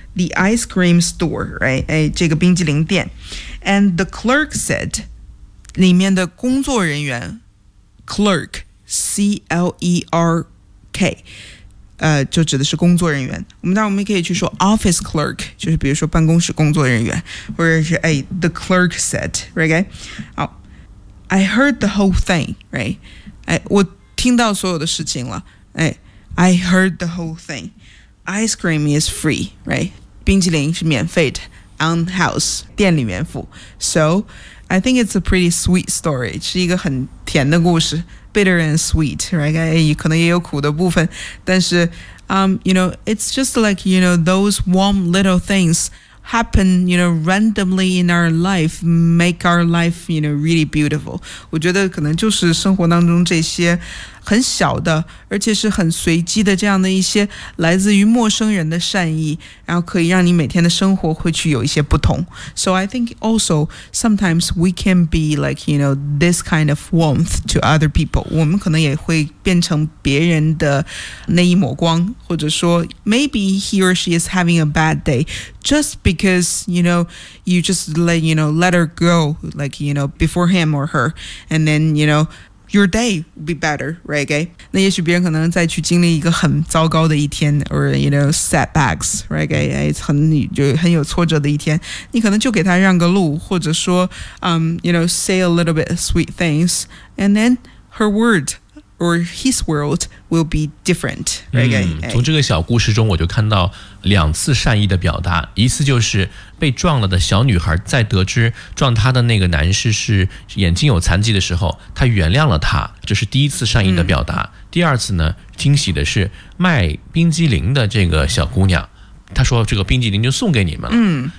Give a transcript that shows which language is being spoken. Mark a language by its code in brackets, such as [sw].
[en] The ice cream store, right? [zh] 哎，这个冰激凌店。 [en] And the clerk said, [zh] 里面的工作人员 [en] ,clerk, C-L-E-R-K, [zh] 就指的是工作人员。我们当然我们可以去说 office clerk, 就是比如说办公室工作人员，或者是哎 [en] the clerk said, right? 好、oh, ，I heard the whole thing, right? [zh] 哎，我听到所有的事情了。 [en] 哎 ，I heard the whole thing. Ice cream is free, right? [zh] 冰淇淋是免费的 ， [en] on house [zh] 店里面付。 [en] So I think it's a pretty sweet story. [zh] 是一个很甜的故事。 [en] Bitter and sweet, right? [zh] 可能也有苦的部分，但是 [en] you know, it's just like, you know, those warm little things happen, you know, randomly in our life, make our life, you know, really beautiful. [zh] 我觉得可能就是生活当中这些很小的，而且是很随机的这样的一些来自于陌生人的善意，然后可以让你每天的生活会去有一些不同。 [en] So I think also sometimes we can be like, you know, this kind of warmth to other people. [zh] 我们可能也会变成别人的那一抹光，或者说 [en] maybe he or she is having a bad day just because, you know, you just let, you know, let her go, like, you know, before him or her, and then, you know,Your day will be better, right? [zh] 那也许别人可能再去经历一个很糟糕的一天 [en] or, you know, setbacks, right? [zh] 哎，很有挫折的一天。你可能就给他让个路，或者说 [en] you know, say a little bit sweet things, and then her word or his world will be different, right? [zh] 从这个小故事中我就看到两次善意的表达，一次就是被撞了的小女孩在得知撞她的那个男士是眼睛有残疾的时候，她原谅了他，这是第一次善意的表达。第二次呢，惊喜的是卖冰激凌的这个小姑娘，她说这个冰激凌就送给你们了。